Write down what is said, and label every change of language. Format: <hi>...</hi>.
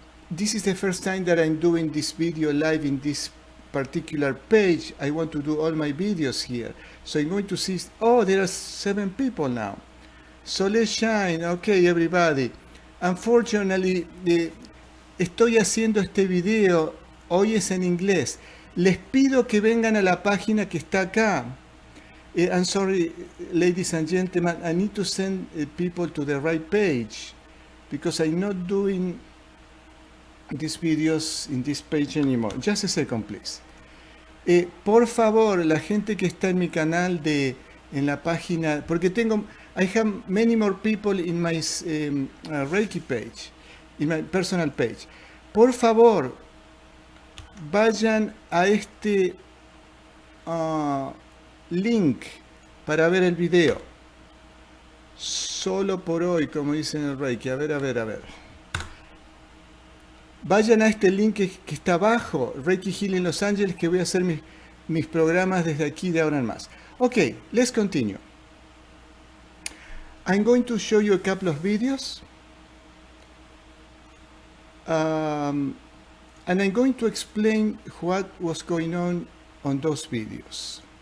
<en>This is the first time that I'm doing this video live in this particular page. I want to do all my videos here. So I'm going to see, oh, there are 7 people now. So let's shine. Okay, everybody. Unfortunately,</en> <es>estoy haciendo este video, hoy es en inglés. Les pido que vengan a la página que está acá.</es> <en>I'm sorry, ladies and gentlemen, I need to send people to the right page because I'm not doing these videos in this page anymore. Just a second, please.</en> <es>Por favor, la gente que está en mi canal en la página, porque</es> <en>I have many more people in my Reiki page, in my personal page.</en> <es>Por favor, vayan a este link para ver el video. Solo por hoy, como dicen en el Reiki. A ver. Vayan a este link que está abajo, Reiki Healing Los Ángeles, que voy a hacer mis programas desde aquí de ahora en más.</es> <en>Okay, let's continue. I'm going to show you a couple of videos. And I'm going to explain what was going on those videos.</en>